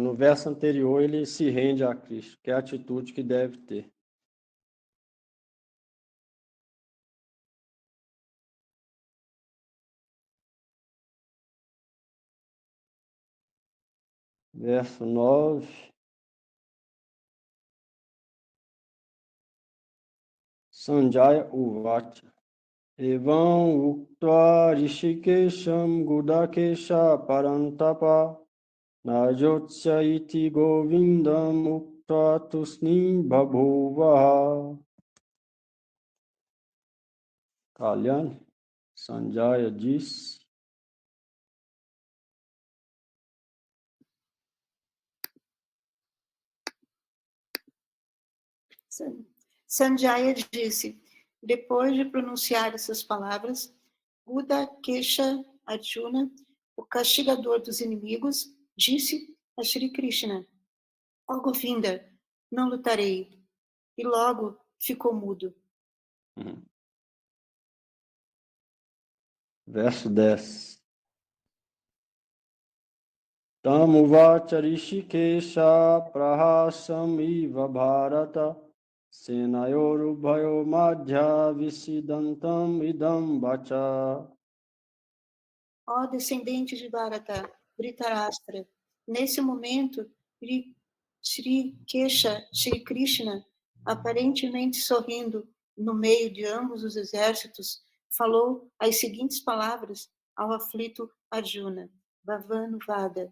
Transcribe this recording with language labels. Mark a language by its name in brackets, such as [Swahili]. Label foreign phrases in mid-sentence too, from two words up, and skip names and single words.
[Portuguese] No verso anterior, ele se rende a Cristo, que é a atitude que deve ter. Verso 9. [Sanskrit] Sanjaya Uvacha. Evam uktva rishikesham gudakesha parantapa najotsya iti govindam uktva tusni babhuvaha. [Portuguese] Kalyani, Sanjaya disse. Sanjaya disse, depois de pronunciar essas palavras, Gudakesha Arjuna, o castigador dos inimigos, disse a Shri Krishna, ó Govinda, não lutarei. E logo ficou mudo. Verso 10. [Sanskrit] Tamuvacha rishikesha prahasam iva bharata senayorubhayo madhya visidantam idam vacha. [Portuguese] Ó descendente de Bharata, Dhritarashtra, nesse momento, Shri Kesha, Shri Krishna, aparentemente sorrindo no meio de ambos os exércitos, falou as seguintes palavras ao aflito Arjuna, Bhavanuvada.